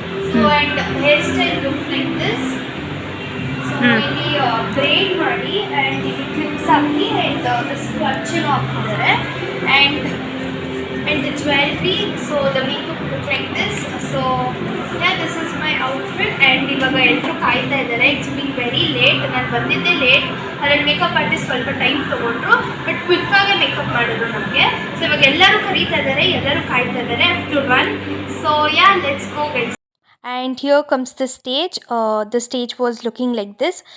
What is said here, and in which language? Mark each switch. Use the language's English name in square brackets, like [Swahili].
[English] So and hairstyle looks like this. So ಇಲ್ಲಿ braid ಮಾಡಿ and ಇಲ್ಲಿ clips ಹಾಕಿ and this clutching ಹಾಕಿದ್ದಾರೆ and the jewelry. So the makeup look like this. So yeah, this is my outfit. [Kannada] And ಇವಾಗ ಎಲ್ಲರೂ ಕಾಯ್ತಾ ಇದ್ದಾರೆ. [English] It's been very late. [Kannada] ನಾನು ಬಂದಿದ್ದೆ ಲೇಟ್. ಅದ್ರಲ್ಲಿ ಮೇಕಪ್ ಆರ್ಟಿಸ್ಟ್ ಸ್ವಲ್ಪ ಟೈಮ್ ತೊಗೊಂಡ್ರು, ಬಟ್ ಕ್ವಿಕ್ಕಾಗೆ ಮೇಕಪ್ ಮಾಡಿದ್ರು ನಮಗೆ. ಸೊ ಇವಾಗ ಎಲ್ಲರೂ ಕರೀತಾ ಇದ್ದಾರೆ, ಎಲ್ಲರೂ ಕಾಯ್ತಾ ಇದ್ದಾರೆ. [English] I have to run. So yeah, let's go, guys. And here comes the stage. The stage was looking like this.